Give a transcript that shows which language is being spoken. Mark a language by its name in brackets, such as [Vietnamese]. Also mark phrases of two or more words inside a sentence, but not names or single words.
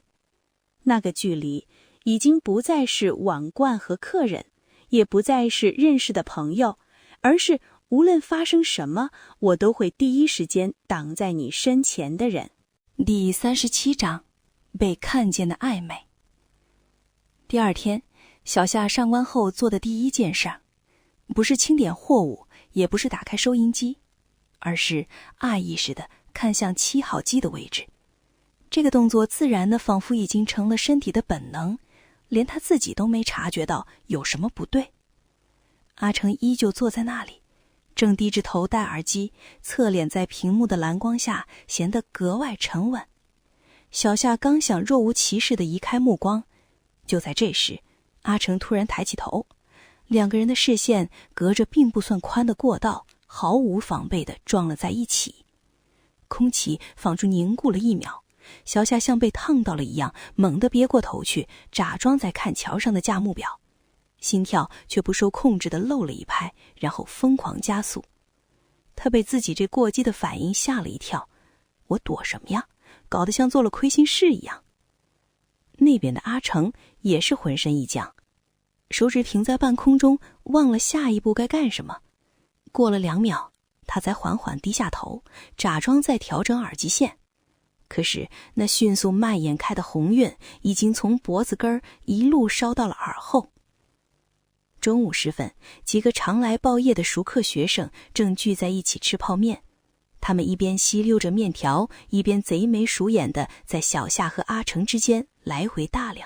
[Chinese] 那個距離已經不再是網冠和客人，也不再是認識的朋友，而是無論發生什麼，我都會第一時間擋在你身前的人。第37章，被看見的曖昧。第二天，小夏上班後做的第一件事，不是清点貨物，也不是打開收音機，而是下意識地看向7號機的位置。這個動作自然的仿佛已經成了身體的本能，連他自己都沒察覺到有什麼不對。阿成依舊坐在那裡，正低着頭戴耳機，側臉在屏幕的藍光下顯得格外沉穩。小夏剛想若無其事地移開目光，就在這時，阿成突然抬起頭，两個人的視線隔着並不算寬的過道，毫無防備地撞了在一起。空氣仿佛凝固了1秒，小夏像被燙到了一樣，猛地別過頭去，假裝在看橋上的價目表，心跳卻不受控制地漏了一拍，然後瘋狂加速。他被自己這過激的反應嚇了一跳，我躲什麼呀？搞得像做了虧心事一樣。那邊的阿成也是渾身一僵，手指停在半空中，忘了下一步該幹什麼。過了2秒，他才緩緩低下頭，假裝在調整耳機線。可是那迅速蔓延開的紅暈已經從脖子根兒一路燒到了耳後。中午時分，幾個常來報業的熟客學生正聚在一起吃泡麵，他們一邊吸溜着麵條，一邊賊眉鼠眼地在小夏和阿成之間來回打量。